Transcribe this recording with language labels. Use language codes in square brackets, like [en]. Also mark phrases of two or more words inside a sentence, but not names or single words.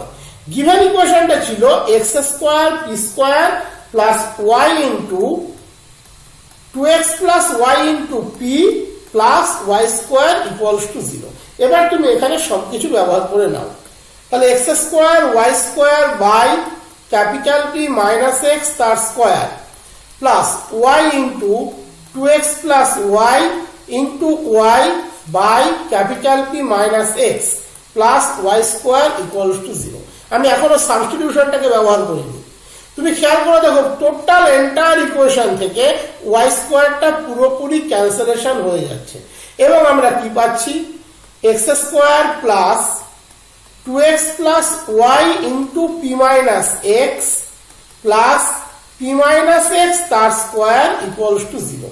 [en] given equation ছিল x square p square plus y into 2x plus y into p plus y square equals to 0. [bn] এবার তুমি এখানে সবকিছু ব্যবহার করে নাও, তাহলে [en] x square y square by capital P minus x তার square plus y into 2x plus y into y by capital P minus x plus y square equals to 0. [bn] আমি এখনো সাবস্টিটিউশনটাকে ব্যবহার করিনি। তুমি খেয়াল করে দেখো [en] total entire equation [bn] থেকে y স্কয়ারটা পুরোপুরি ক্যান্সেলেশন হয়ে যাচ্ছে এবং আমরা কি পাচ্ছি [en] x square plus 2x plus y into p minus x plus p minus x তার স্কয়ার equals to 0.